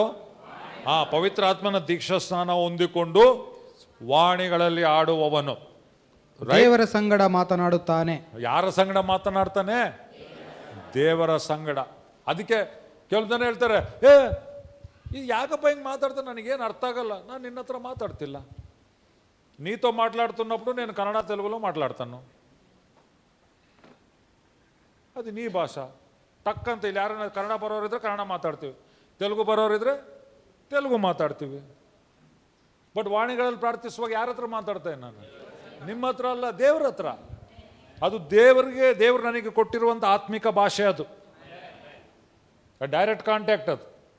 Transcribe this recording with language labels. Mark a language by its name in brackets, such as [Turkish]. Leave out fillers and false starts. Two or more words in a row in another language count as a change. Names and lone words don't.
[Kannada] ಪವಿತ್ರ ಆತ್ಮನ ದೀಕ್ಷಾ ಸ್ನಾನ ಹೊಂದಿಕೊಂಡು ವಾಣಿಗಳಲ್ಲಿ ಆಡುವವನು ದೇವರ ಸಂಗಡ ಮಾತನಾಡುತ್ತಾನೆ. ಯಾರ ಸಂಗಡ ಮಾತನಾಡ್ತಾನೆ? ದೇವರ ಸಂಗಡ. ಅದಕ್ಕೆ ಕೆಲವು ಜನ ಹೇಳ್ತಾರೆ, ಇದು ಯಾಕಪ್ಪ ಹಿಂಗೆ ಮಾತಾಡ್ತಾನೆ, ನನಗೇನು ಅರ್ಥ ಆಗಲ್ಲ, ನಾನು ನಿನ್ನ ಹತ್ರ ಮಾತಾಡ್ತಿಲ್ಲ. [Telugu] ನೀತೋ మాట్లాడుతున్నప్పుడు నేను కన్నడ తెలుగులో మాట్లాడతాను, [Kannada] ಅದು ನೀ ಭಾಷಾ ಟಕ್ ಅಂತ. ಇಲ್ಲಿ ಯಾರನ್ನ ಕನ್ನಡ ಬರೋರಿದ್ರೆ ಕನ್ನಡ ಮಾತಾಡ್ತೀವಿ, ತೆಲುಗು ಬರೋರಿದ್ರೆ ತೆಲುಗು ಮಾತಾಡ್ತೀವಿ. ಬಟ್ ವಾಣಿಗಳಲ್ಲಿ ಪ್ರಾರ್ಥಿಸುವಾಗ ಯಾರ ಹತ್ರ ಮಾತಾಡ್ತೇನೆ ನಾನು? ನಿಮ್ಮ ಹತ್ರ ಅಲ್ಲ, ದೇವ್ರ ಹತ್ರ. ಅದು ದೇವ್ರು ನನಗೆ ಕೊಟ್ಟಿರುವಂಥ ಆತ್ಮಿಕ ಭಾಷೆ, ಅದು [English] direct contact [Kannada] ಅದು.